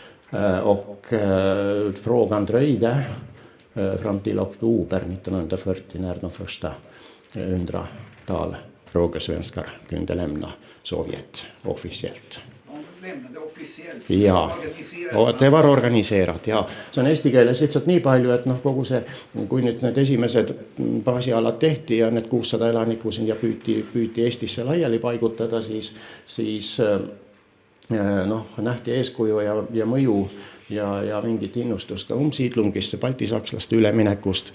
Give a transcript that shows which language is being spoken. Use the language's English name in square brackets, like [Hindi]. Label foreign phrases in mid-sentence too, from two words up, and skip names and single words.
[Swedish] Och frågan dröjde fram till oktober 1940 när de första 100-tal frågesvenskar kunde lämna Sovjet officiellt. Lämnade officiellt. Ja, det var organiseerat, ja. [Estonian] See on eesti keeles lihtsalt nii palju, et kogu see, kui nüüd need esimesed baasialad tehti ja need 600 elanikku siin ja püüti Eestisse laiali paigutada, siis nähti eeskuju ja mõju ja mingit innustust ka umsiidlungist ja baltisakslaste üleminekust.